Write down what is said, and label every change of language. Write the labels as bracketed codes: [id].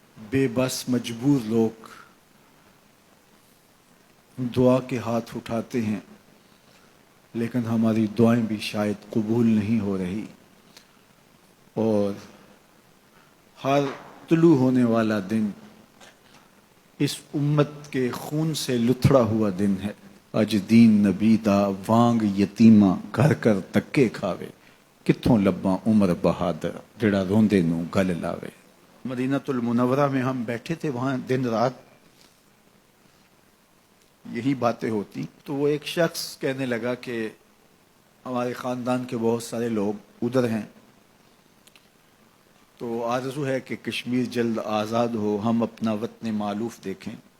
[ur] بے بس مجبور لوگ دعا کے ہاتھ اٹھاتے ہیں لیکن ہماری دعائیں بھی شاید قبول نہیں ہو رہی. اور ہر طلوع ہونے والا دن اس امت کے خون سے لتھڑا ہوا دن ہے. [pa] اج دین نبی دا وانگ یتیماں گھر کر تکے کھاوے، کتھوں لباں عمر بہادر جڑا روندے نو گل لاوے. [ur] مدینہ المنورہ میں ہم بیٹھے تھے، وہاں دن رات یہی باتیں ہوتی. تو وہ ایک شخص کہنے لگا کہ ہمارے خاندان کے بہت سارے لوگ ادھر ہیں، تو آرزو ہے کہ کشمیر جلد آزاد ہو، ہم اپنا وطن مالوف دیکھیں.